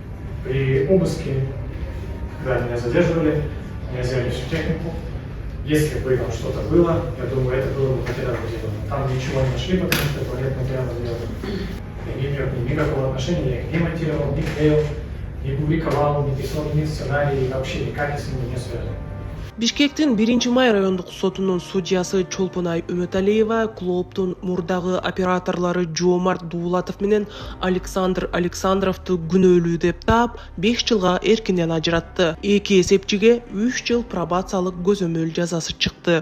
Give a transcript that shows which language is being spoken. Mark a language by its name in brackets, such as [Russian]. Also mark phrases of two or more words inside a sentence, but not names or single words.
[Russian] При обыске, когда меня задерживали, меня взяли всю технику. Если бы там что-то было, я думаю, это было бы материалом дела. Там ничего не нашли, потому что это нет материала дела. Я не имею никакого отношения, я их не монтировал, не клеил, не публиковал, не писал ни сценарий, вообще никак с ними не связан. [Kyrgyz] Бишкектин 1-май райондук сотунун судьясы Чолпунай Үмөталиева клооптун мурдагы операторлары Жомарт Дуулатов менен Александр Александровду күнөөлүү деп таап 5 жылга эркинден ажыратты. Эки эсепчиге 3 жыл пробациялык көзөмөл жазасы чыкты.